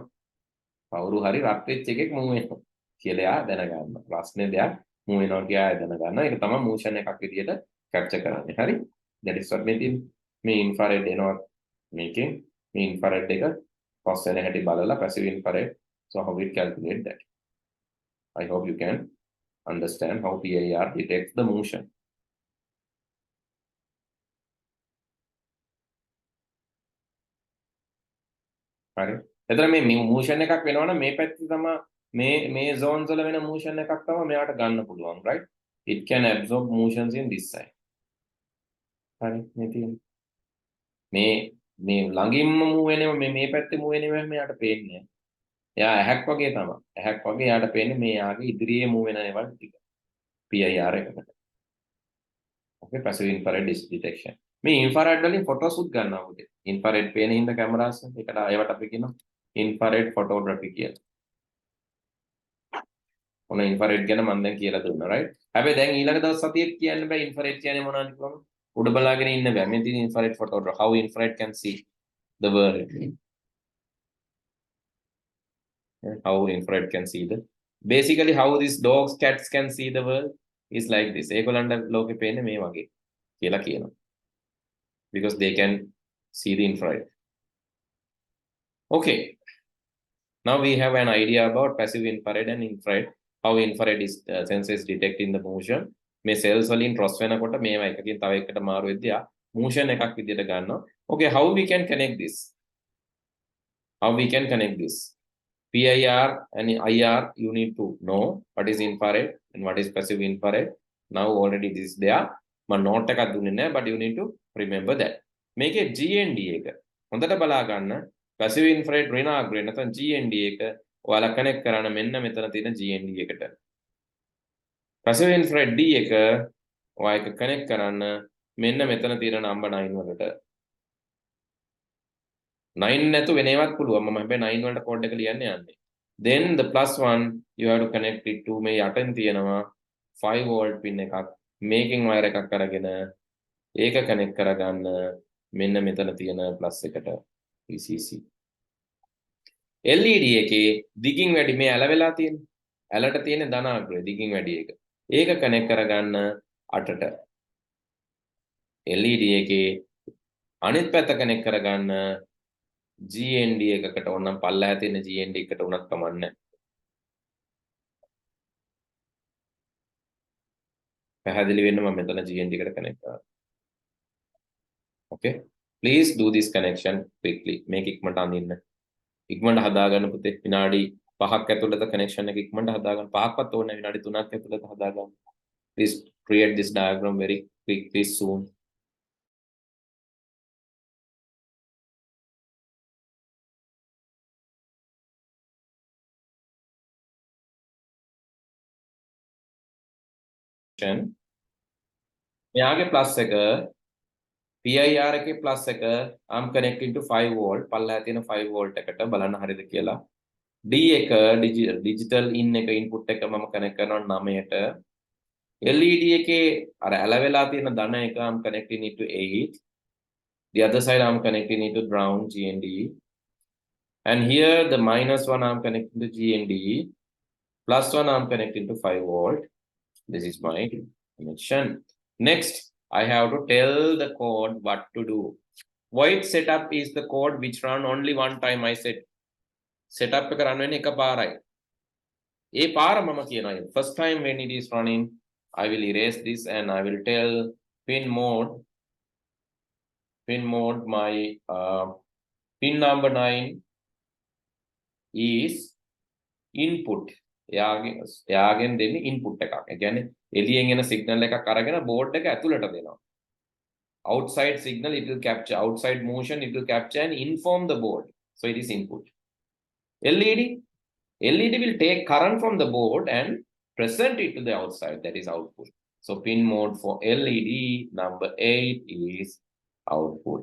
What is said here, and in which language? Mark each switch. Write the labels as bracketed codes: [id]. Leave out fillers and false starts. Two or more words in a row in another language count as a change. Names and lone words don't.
[si] කවුරු හරි රත් වෙච්ච එකෙක් මූව් වෙනවා කියලා එයා දැනගන්නවා. ප්‍රශ්නේ දෙයක් මූව් වෙනවා කියලා එයා දැනගන්නවා. ඒක තමයි මෝෂන් එකක් විදියට කැප්චර් කරන්නේ. හරි? [en] that is what [si] මේ ඉන්ෆ්‍රාරෙඩ් එනවා මේකෙන් මේ ඉන්ෆ්‍රාරෙඩ් එක පස් වෙන හැටි බලලා [en] passive infrared. So how we calculate that? I hope you can understand how PIR detects the motion. Right? [si] එතන මේ motion එකක් වෙනවනම් මේ පැත්තේ තමයි මේ zones වල වෙන motion එකක් තමයි මෙයාට ගන්න පුළුවන්, right? [en] It can absorb motions in this side. [si] හරි මේ තියෙන්නේ. මේ ළඟින්ම move වෙනව මේ පැත්තේ move වෙනව මෙයාට පේන්නේ. එයා ඇහැක් වගේ තමයි. ඇහැක් වගේ එයාට පේන්නේ මේ යාගේ ඉදිරියේ move වෙන ඒවා ටික. PIR එකකට. [en] Okay, passive infrared detection. [si] මේ infrared වලින් photos උත් ගන්නවා උදේ. infrared පේන හින්දා කැමරාස් එකට ඒවට අපි කියනවා [en] infrared photography [si] කියලා. ඔන්න infrared ගැන මම දැන් කියලා දුන්නා, right? හැබැයි දැන් ඊළඟ දවස් සතියේත් කියන්න බෑ infrared කියන්නේ මොනවද කියලා. උඩ බලාගෙන ඉන්න බෑ. මේ තියෙන [en] infrared photography, how infrared can see the world. How infrared can see the basically how these dogs cats can see the world is like this. [si] ඒගොල්ලන්ට ලෝකෙ පේන්නේ මේ වගේ කියලා කියනවා. [en] Because they can see the infrared. Okay. Now we have an idea about passive infrared and infrared. How infrared is sensors detecting the motion. [si] මේ cells වලින් cross වෙනකොට මේවා එකකින් තව එකකට මාරු වෙද්දී motion එකක් විදියට ගන්නවා. [en] Okay, how we can connect this? How we can connect this? PIR and IR, you need to know what is infrared and what is passive infrared. Now already this is there. [si] මම note එකක් දුන්නේ නැහැ, [en] but you need to remember that. [si] මේකේ GND එක හොඳට බලා ගන්න. [en] passive infrared [si] ඍණාග්‍රේ නැත්නම් GND එක ඔයාලා කනෙක්ට් කරන්න මෙන්න මෙතන තියෙන GND එකට. [en] passive infrared [si] D එක ඔයා එක කනෙක්ට් කරන්න මෙන්න මෙතන තියෙන number 9 වලට. 9 නැතු වෙන ඒවත් පුළුවන්. මම හැබැයි 9 වලට කෝඩ් එක ලියන්න යන්නේ. [en] Then the +1 you have to connect it to [si] මේ යටින් තියෙනවා [en] 5 volt pin එකක්. [si] මේකෙන් wire එකක් අරගෙන ඒක කනෙක්ට් කරගන්න මෙන්න මෙතන තියෙන plus එකට VCC. LED එකේ දිගින් වැඩි මේ ඇල වෙලා තියෙන. ඇලට තියෙන ධනාග්‍රය දිගින් වැඩි එක. ඒක කනෙක්ට් කරගන්න 8ට. LED එකේ අනිත් පැත්ත කනෙක්ට් කරගන්න GND එකකට ඕනම් පල්ලෙහා තියෙන GND එකට උනත් කමන්නේ. පැහැදිලි වෙන්න මම මෙතන GND එකට කනෙක්ට් කරනවා. [en] Okay, please do this connection quickly. [si] මේක ඉක්මනට අඳින්න. ඉක්මනට හදාගන්න පුතේ. විනාඩි 5ක් ඇතුළත connection එක ඉක්මනට හදාගන්න. 5ක්වත් ඕනේ විනාඩි 3ක් ඇතුළත හදාගන්න. [en] Please create this diagram very quickly soon. [si] මෙයාගේ plus එක PIR එකේ plus එක [en] I'm connecting to 5 volt [si] පල්ලෙහා තියෙන 5 volt එකට බලන්න හරියද කියලා. D එක [en] digital in [si] එක input එක මම connect කරනවා 9ට. LED එකේ අර ඇල වෙලා තියෙන ධන එක [en] I'm connecting it to 8. The other side I'm connecting it to ground GND. And here the -1 I'm connecting to GND. +1 I'm connecting to 5 volt. This is my connection. Next, I have to tell the code what to do. Void setup is the code which run only one time. I said setup [si] එක run වෙන්නේ එකපාරයි. ඒ පාර මම කියනවා. [en] First time when it is running, I will erase this and I will tell pin mode my pin number 9 is input. [si] එයාගෙන් දෙන්නේ input එකක්. ඒ කියන්නේ එළියෙන් එන signal එකක් අරගෙන board එක ඇතුළට දෙනවා. [en] Outside signal it will capture, outside motion it will capture and inform the board. So it is input. LED will take current from the board and present it to the outside, that is output. So pin mode for LED number 8 is output.